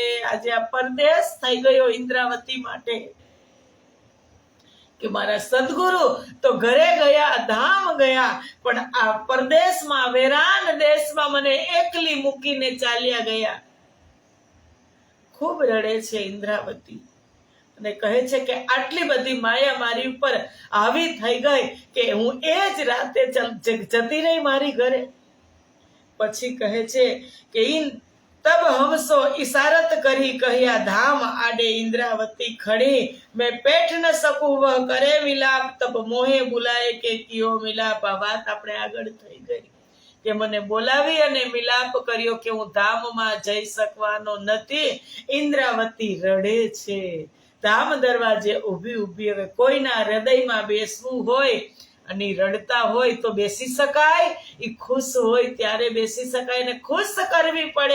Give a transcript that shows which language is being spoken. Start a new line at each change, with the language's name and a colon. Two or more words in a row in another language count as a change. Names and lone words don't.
Gujarati: આજે આ પરદેશ થઈ ગયો ઇન્દ્રાવતી માટે કે મારા સદગુરુ તો ઘરે ગયા, ધામ ગયા, પણ આ પરદેશમાં, વેરાન દેશમાં મને એકલી મૂકીને ચાલ્યા ગયા. ખૂબ રડે છે ઇન્દ્રાવતી અને કહે છે કે આટલી બધી માયા મારી ઉપર આવી થઈ ગઈ કે હું એ જ રાતે જતી રહી મારી ઘરે. પછી કહે છે કે
Hindi: तब हमसो इशारत करी कहिया धाम आडे इंद्रावती खड़ी, मैं पेठ न सकूं वह करे विलाप, तब मोहे बुलाए के कियो मिलाप.
Gujarati: आ વાત આપણે આગળ થઈ ગઈ કે મને બોલાવી અને મિલાપ કર્યો કે હું ધામમાં જઈ શકવાનો નથી. ઇન્દ્રાવતી રડે છે, ધામ દરવાજે ઊભી ઊભી. હવે કોઈના હૃદયમાં બેસવું હોય અને રડતા હોય તો બેસી શકાય, એ ખુશ હોય ત્યારે બેસી શકાય, ને ખુશ કરવી પડે.